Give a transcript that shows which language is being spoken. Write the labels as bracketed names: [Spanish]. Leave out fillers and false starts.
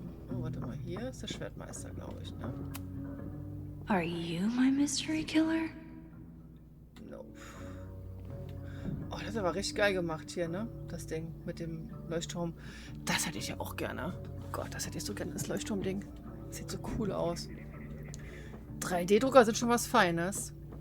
[German] Oh, warte mal. Hier ist der Schwertmeister, glaube ich, ne? [English] Are you my mystery killer? Nope. [German] Oh, das ist aber richtig geil gemacht hier, ne? Das Ding mit dem Leuchtturm. Das hätte ich ja auch gerne. Oh Gott, das hätte ich so gerne, das Leuchtturmding. Sieht so cool aus. 3D-Drucker sind schon was Feines.